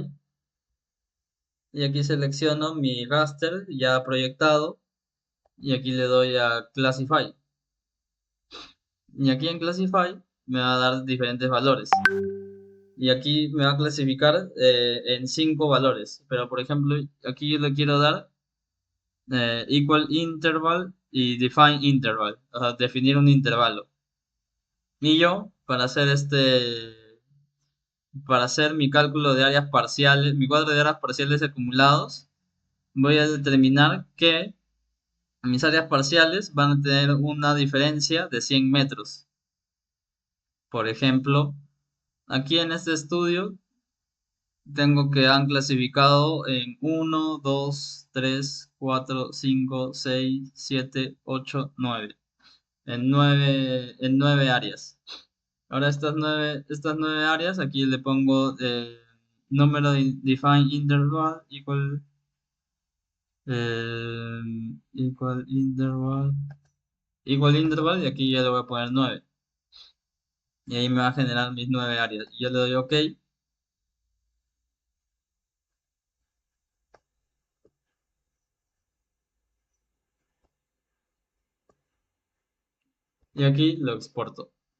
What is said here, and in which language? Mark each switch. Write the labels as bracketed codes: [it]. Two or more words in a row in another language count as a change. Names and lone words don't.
[es] Y aquí selecciono mi raster ya proyectado. Y aquí le doy a Classify. Y aquí en Classify me va a dar diferentes valores. Y aquí me va a clasificar en 5 valores. Pero por ejemplo, aquí yo le quiero dar [en] equal interval [es] y [en] define interval. [es] O sea, definir un intervalo. Y yo, para hacer mi cálculo de áreas parciales, mi cuadro de áreas parciales acumulados, voy a determinar que mis áreas parciales van a tener una diferencia de 100 metros. Por ejemplo, aquí en este estudio tengo que han clasificado en uno, 2, 3, 4, 5, 6, 7, 8, 9. En nueve áreas. Ahora estas nueve áreas, aquí le pongo número de [en] define interval [es] eh, [en] equal interval equal interval [es] y aquí ya le voy a poner 9. Y ahí me va a generar mis 9 áreas. Y yo le doy OK y aquí lo exporto.